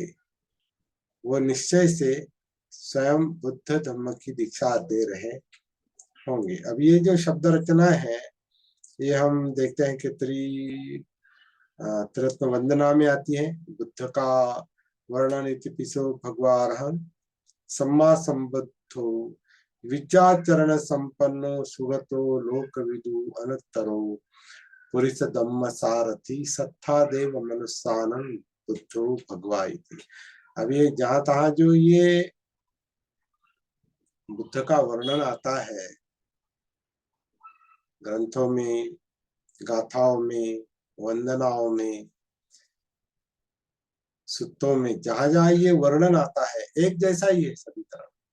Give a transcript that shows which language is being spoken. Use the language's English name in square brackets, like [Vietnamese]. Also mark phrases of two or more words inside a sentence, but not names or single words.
[Hindi] वो निश्चय से स्वयं बुद्ध धम्म की दीक्षा दे रहे होंगे। अब ये जो शब्द रचना है ये हम देखते हैं कि त्रिरत्न वंदना में आती है। बुद्ध का वर्णन [Pali] इति पिसो भगवारहं सम्मा संबद्धो विचाचरण संपन्नो सुगतो लोकविदु अनुत्तरो पुरिस धम्म सारथी सत्था देव मनुष्यानं बुद्धो भगवा इति। [Hindi] अब ये जहां तहां जो ये बुद्ध का वर्णन आता है ग्रंथों में, गाथाओं में, वंदनाओं में, सुत्तों में, जहां जहां ये वर्णन आता है एक जैसा ही है सभी तरफ।